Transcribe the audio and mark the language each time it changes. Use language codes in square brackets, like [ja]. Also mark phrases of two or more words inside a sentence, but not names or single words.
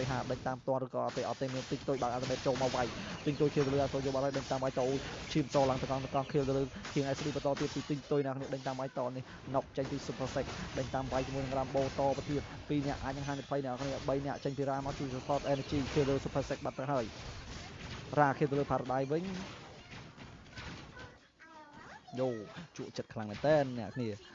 [km] ហាដេញតាមតឬក៏អត់ទេមានតិចតួចបើក ultimate ចូលមកវាយទិញតួជាទៅលើ Azoyo បាត់ហើយដេញតាមវាយតឈាមចូលឡើងទៅកង់ kill ទៅលើហៀង SD បន្តទៀតពីទិញតួយអ្នកគ្នាដេញតាមវាយតនេះ knock ចេញពី Super Sec ដេញតាមវាយជាមួយនឹង Rambo តទៅទៀត2នាក់អាចនឹងហានិភ័យអ្នកគ្នា3នាក់ចេញពី Ram មកជួយ [en] support energy kill [km] លើ Super Sec បាត់ទៅហើយ kill ទៅលើ Paradise វិញយោជក់ចិត្តខ្លាំងមែនតើអ្នកគ្នា